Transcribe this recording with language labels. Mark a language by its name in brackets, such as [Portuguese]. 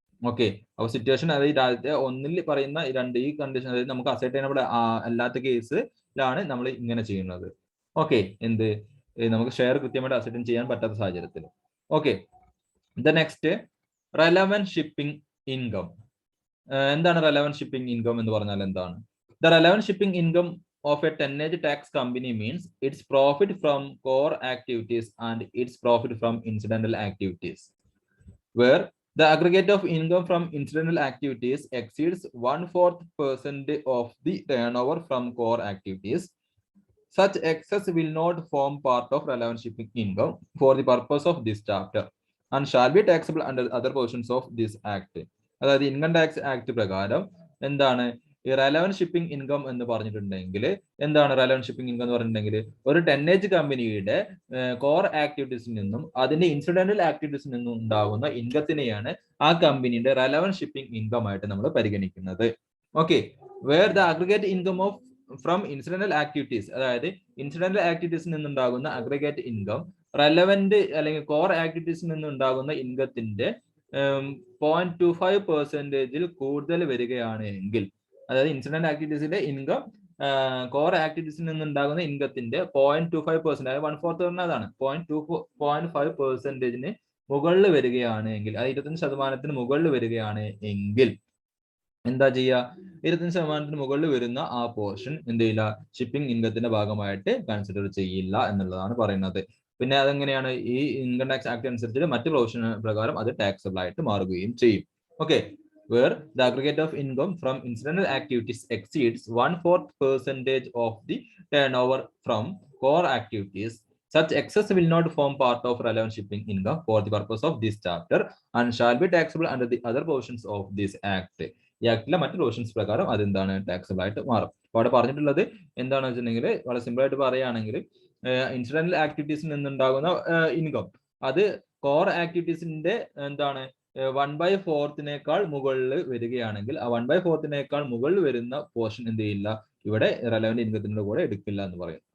[Malayalam] Okay, അപ്പൊ situation അതായത് ഒന്നിൽ പറയുന്ന ഈ കണ്ടീഷൻ, അതായത് നമുക്ക് അസൈറ്റൈനബിൾ അല്ലാത്ത കേസിലാണ് നമ്മൾ ഇങ്ങനെ ചെയ്യുന്നത്. ഓക്കെ, എന്ത് നമുക്ക് ഷെയർ കൃത്യമായിട്ട് അസൈറ്റൈൻ ചെയ്യാൻ പറ്റാത്ത സാഹചര്യത്തിൽ. [English] Okay, the next relevant shipping income. [Malayalam] എന്താണ് റെലവന്റ് ഷിപ്പിംഗ് ഇൻകം എന്ന് പറഞ്ഞാൽ എന്താണ്? [English] The relevant shipping income of a tonnage tax company means its profit from core activities and its profit from incidental activities, where the aggregate of income from incidental activities exceeds 1/4% of the turnover from core activities. Such excess will not form part of relevant shipping income for the purpose of this chapter and shall be taxable under other portions of this act. [Malayalam] അതായത് income tax act പ്രകാരം എന്താണ് ഈ relevant shipping income എന്ന് പറഞ്ഞിട്ടുണ്ടെങ്കിൽ എന്താണ് relevant shipping income എന്ന് പറഞ്ഞിട്ടുണ്ടെങ്കിൽ ഒരു ടെന്നേജ് കമ്പനിയുടെ കോർ ആക്ടിവിറ്റീസിൽ നിന്നും അതിന്റെ ഇൻസിഡന്റൽ ആക്ടിവിറ്റീസിൽ നിന്നും ഉണ്ടാകുന്ന ഇൻകത്തിനെയാണ് ആ കമ്പനിയുടെ റെലവന്റ് ഷിപ്പിംഗ് ഇൻകം ആയിട്ട് നമ്മൾ പരിഗണിക്കുന്നത്. Okay, [English] where the aggregate income of from incidental activities, [Malayalam] അതായത് ഇൻസിഡന്റൽ ആക്ടിവിറ്റീസിൽ നിന്നുണ്ടാകുന്ന അഗ്രിഗേറ്റ് ഇൻകം റെലവന്റ് അല്ലെങ്കിൽ കോർ ആക്ടിവിറ്റീസിൽ നിന്നുണ്ടാകുന്ന ഇൻകത്തിന്റെ 0.25% കൂടുതൽ വരികയാണ് എങ്കിൽ, അതായത് ഇൻസിഡന്റ് ആക്ടിവിറ്റീസിലെ ഇൻകം കോർ ആക്ടിവിറ്റീസിൽ നിന്നുണ്ടാകുന്ന ഇൻകത്തിന്റെ 0.25%, അതായത് 1/4 പറഞ്ഞതാണ് 0.5%-ന് മുകളിൽ വരികയാണ് എങ്കിൽ, അത് 25% മുകളിൽ വരികയാണ് എങ്കിൽ എന്താ ചെയ്യുക? 25% മുകളിൽ വരുന്ന ആ പോർഷൻ എന്ത് ചെയ്യില്ല, ഷിപ്പിംഗ് ഇൻകത്തിന്റെ ഭാഗമായിട്ട് കൺസിഡർ ചെയ്യില്ല എന്നുള്ളതാണ് പറയുന്നത്. പിന്നെ അതെങ്ങനെയാണ്? ഈ ഇൻകം ടാക്സ് ആക്ട് അനുസരിച്ച് മറ്റ് പ്രൊവിഷൻ പ്രകാരം അത് ടാക്സബിൾ ആയിട്ട് മാറുകയും ചെയ്യും. [English] Okay, where the aggregate of income from incidental activities exceeds 1/4% of the turnover from core activities, such excess will not form part of relevant shipping income for the purpose of this chapter and shall be taxable under the other provisions of this act. [Malayalam] ഈ ആക്ടിലെ മറ്റ് provisions പ്രകാരം അതെന്താണ്, taxable ആയിട്ട് മാറും. അപ്പോൾ അവിടെ പറഞ്ഞിട്ടുള്ളത് എന്താണെന്ന് വെച്ചിട്ടുണ്ടെങ്കിൽ, വളരെ സിമ്പിൾ ആയിട്ട് പറയുകയാണെങ്കിൽ, ഇൻസിഡന്റൽ ആക്ടിവിറ്റീസിൽ നിന്നുണ്ടാകുന്ന ഇൻകം അത് കോർ ആക്ടിവിറ്റീസിന്റെ എന്താണ് 1/4 മുകളിൽ വരികയാണെങ്കിൽ, ആ 1/4 മുകളിൽ വരുന്ന പോർഷൻ എന്ത് ചെയ്യില്ല, ഇവിടെ റെലവന്റ് ഇൻകത്തിന്റെ കൂടെ എടുക്കില്ല എന്ന് പറയും.